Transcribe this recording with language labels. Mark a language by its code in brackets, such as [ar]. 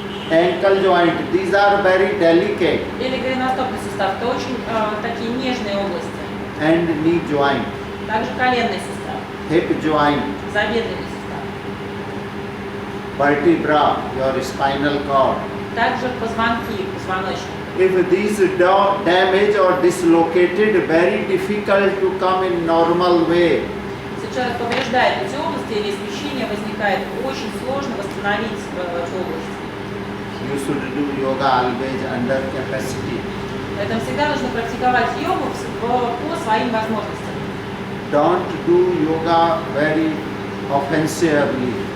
[en] ankle joint, these are very delicate, [ru] или голеностопный сустав. Это очень такие нежные области. [en] and knee joint, [ru] Также коленный сустав, [en] hip joint, [ru] тазобедренный сустав. [en] vertebra, your spinal cord. [ru] Также позвонки, позвоночник. [en] If these damaged or dislocated, very difficult to come in normal way. [ru] Если человек повреждает эти области или смещение возникает, очень сложно восстановить эту область. [en] You should do yoga always under capacity. [ru] Поэтому всегда нужно практиковать йогу по своим возможностям. [en] Don't do yoga very offensively.